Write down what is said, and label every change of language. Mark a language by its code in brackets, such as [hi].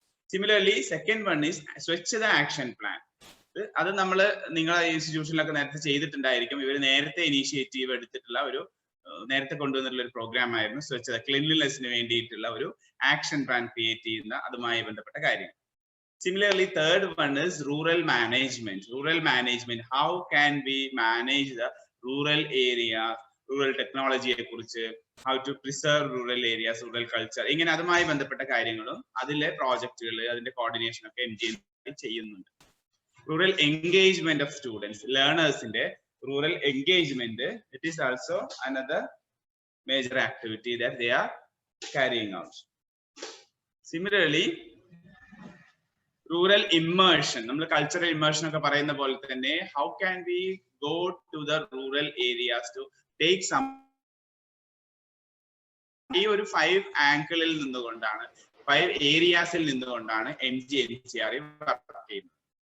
[en] similarly second one is [ml] Swachhata action plan. അത് നമ്മൾ നിങ്ങളെ ഇൻസ്റ്റിറ്റ്യൂഷനിലൊക്കെ നേരത്തെ ചെയ്തിട്ടുണ്ടായിരിക്കും. ഇവർ നേരത്തെ ഇനീഷ്യേറ്റീവ് എടുത്തിട്ടുള്ള നേരത്തെ കൊണ്ടുവന്നിട്ടുള്ള ഒരു പ്രോഗ്രാം ആയിരുന്നു സ്വച്ഛത, ക്ലീൻലിനെസിന് വേണ്ടിയിട്ടുള്ള ഒരു ആക്ഷൻ പ്ലാൻ ക്രിയേറ്റ് ചെയ്യുന്ന അതുമായി ബന്ധപ്പെട്ട കാര്യങ്ങൾ. [en] Similarly, third one is rural management. Rural management, how can we manage the rural area, rural technology [ml] ye kurichu, [en] how to preserve rural areas, rural culture, [ml] ingane adumayi bandhappetta കാര്യങ്ങളും അതിലെ പ്രോജക്റ്റുകൾ, അതിന്റെ coordination ഒക്കെ MGNCRE ചെയ്യുന്നുണ്ട്. [en] Rural engagement of students, learners [ml] inde [en] rural engagement, it is also another major activity that they are carrying out. Similarly, rural immersion, [ml] നമ്മൾ cultural immersion ഒക്കെ പറയുന്ന പോലെ തന്നെ [en] How can we go to the rural areas to take some. [ml] ഈ ഒരു 5 ആംഗിളിൽ നിന്നുകൊണ്ടാണ്, 5 ഏരിയാസിൽ നിന്നുകൊണ്ടാണ് MGNCRE വർക്ക് ചെയ്യുന്നത്.